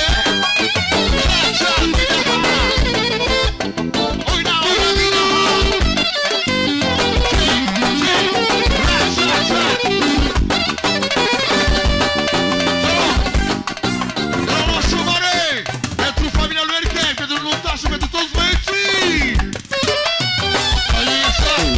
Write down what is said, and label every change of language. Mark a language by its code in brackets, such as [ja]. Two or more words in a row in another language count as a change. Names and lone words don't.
[tr] Çak çak bir daha. Oyna oyna bir daha. Çek çek. Çak çak çak. Bravo Shumare. [ro] Pentru familia lui Erkek, pentru nuntaș și pentru toți băieții. [tr] Hadi yaşa.